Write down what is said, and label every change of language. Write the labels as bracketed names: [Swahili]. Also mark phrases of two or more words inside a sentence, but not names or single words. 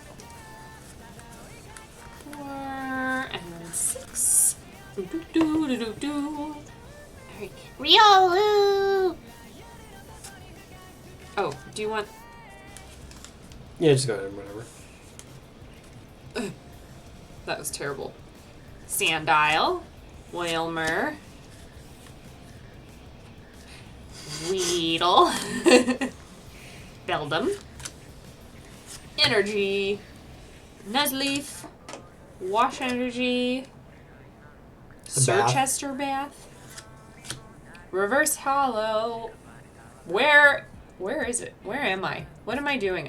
[English] 4 and then 6. Do. Alright. Riolu! Oh, do you want... Yeah, just go ahead, whatever. That was terrible. Sandile. Whalmer. Weedle. Beldum. Energy. Nuzleaf. Wash Energy. Sir Bath. Chester Bath. Reverse Hollow. Where is it? Where am I? What am I doing?